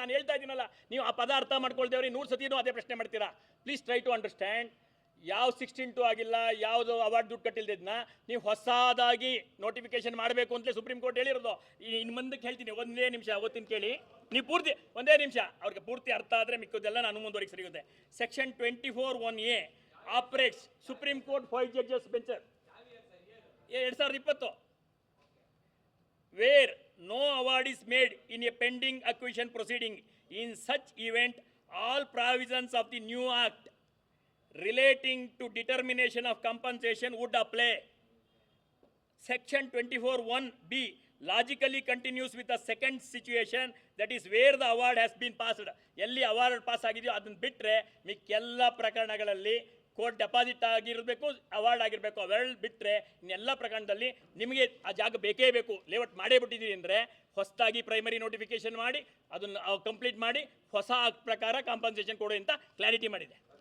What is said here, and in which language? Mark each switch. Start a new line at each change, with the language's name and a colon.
Kannada: ನಾನು ಹೇಳ್ತಾ ಇದ್ದೀನಲ್ಲ, ನೀವು ಆ ಪದ ಅರ್ಥ ಮಾಡ್ಕೊಳ್ತೇವ್ರಿ. 100 ಸತಿನೂ ಅದೇ ಪ್ರಶ್ನೆ ಮಾಡ್ತೀರಾ. Please try to understand. ಯಾವ 16(2) ಆಗಿಲ್ಲ, ಯಾವುದು ಅವಾರ್ಡ್ ದುಡ್ಡು ಕಟ್ಟಿಲ್ದಿದ್ನ ನೀವು ಹೊಸದಾಗಿ ನೋಟಿಫಿಕೇಶನ್ ಮಾಡಬೇಕು ಅಂತಲೇ ಸುಪ್ರೀಂ ಕೋರ್ಟ್ ಹೇಳಿರೋದು. ಇನ್ನು ಮುಂದಕ್ಕೆ ಹೇಳ್ತೀನಿ, ಒಂದೇ ನಿಮಿಷ ಓದ್ತೀನಿ ಕೇಳಿ. ನೀವು ಪೂರ್ತಿ ಒಂದೇ ನಿಮಿಷ, ಅವ್ರಿಗೆ ಪೂರ್ತಿ ಅರ್ಥ ಆದರೆ ಮಿಕ್ಕೋದೆಲ್ಲ ನಾನು ಮುಂದುವರೆಗೆ ಸಿಗುತ್ತೆ.
English: Section 24(1)(a) operates supreme court 5 judges bench 2020, where no award is made in a pending acquisition proceeding. In such event, all provisions of the new act relating to determination of compensation would apply. Section 24(1)(b) logically continues with the second situation, that is where the award has been passed.
Kannada: ಎಲ್ಲಿ award pass ಆಗಿದೆಯೋ ಅದನ್ನು ಬಿಟ್ಟರೆ ಮಿಕ್ಕೆಲ್ಲ ಪ್ರಕರಣಗಳಲ್ಲಿ court deposit ಆಗಿರಬೇಕು, award ಆಗಿರಬೇಕು, ಅವೆರಡು ಬಿಟ್ಟರೆ ಇನ್ನೆಲ್ಲ ಪ್ರಕರಣದಲ್ಲಿ ನಿಮಗೆ ಆ ಜಾಗ ಬೇಕೇ ಬೇಕು. ಲೇಔಟ್ ಮಾಡೇ ಬಿಟ್ಟಿದ್ದೀರಿ ಅಂದರೆ ಹೊಸದಾಗಿ ಪ್ರೈಮರಿ ನೋಟಿಫಿಕೇಶನ್ ಮಾಡಿ ಅದನ್ನು ಕಂಪ್ಲೀಟ್ ಮಾಡಿ ಹೊಸ ಪ್ರಕಾರ ಕಾಂಪನ್ಸೇಷನ್ ಕೊಡಿ ಅಂತ ಕ್ಲಾರಿಟಿ ಮಾಡಿದೆ.